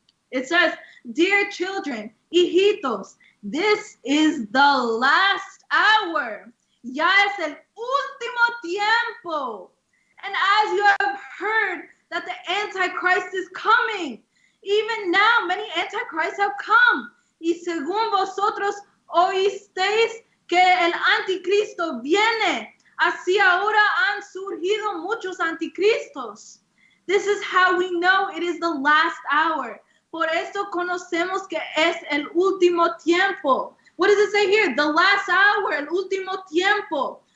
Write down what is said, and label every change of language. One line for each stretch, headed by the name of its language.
English: It says, dear children, hijitos, this is the last hour.
Spanish: Ya es el último tiempo.
English: And as you have heard that the Antichrist is coming, even now many Antichrists have come.
Spanish: Y según vosotros oísteis que el anticristo viene, así ahora han surgido muchos anticristos.
English: This is how we know it is the last hour.
Spanish: Por esto conocemos que es el último tiempo.
English: What does it say here? The last hour,
Spanish: el último tiempo.